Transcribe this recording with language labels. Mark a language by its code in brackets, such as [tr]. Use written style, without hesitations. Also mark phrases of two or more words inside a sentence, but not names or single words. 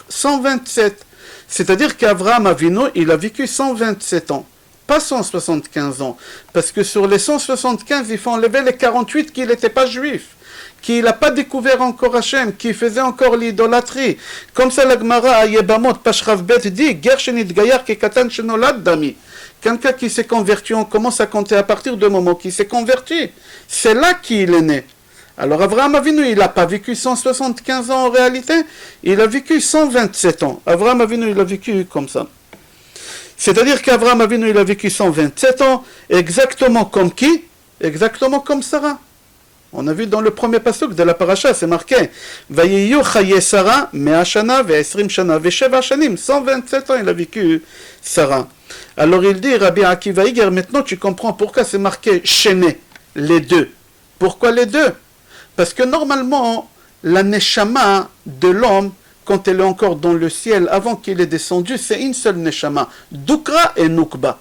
[fr] 127. C'est-à-dire qu'Avraham Avinu, il a vécu 127 ans, pas 175 ans. Parce que sur les 175, il faut enlever les 48 qu'il n'était pas juif, qu'il n'a pas découvert encore Hachem, qui faisait encore l'idolâtrie. Comme ça, la Gemara à Yebamot, Pashrav Bet dit, [he] גר שנתגייר כקטן שנולד דמי. [fr] Quelqu'un qui s'est converti, on commence à compter à partir du moment qu'il s'est converti. C'est là qu'il est né. Alors Avraham Avinu, il n'a pas vécu 175 ans en réalité, il a vécu 127 ans. Avraham Avinu, il a vécu comme ça. C'est-à-dire qu'Avraham Avinu, il a vécu 127 ans, exactement comme qui? Exactement comme Sarah. On a vu dans le premier pasuk de la paracha, c'est marqué [he] ויהיו חיי שרה מאה שנה ועשרים שנה ושבע שנים. [fr] 127 ans, il a vécu Sarah. Alors il dit, Rabbi Akiva Iger, maintenant tu comprends pourquoi c'est marqué Shene, les deux. Pourquoi les deux? Parce que normalement, la neshama de l'homme, quand elle est encore dans le ciel, avant qu'il est descendu, c'est une seule neshama, Dukra et Nukba.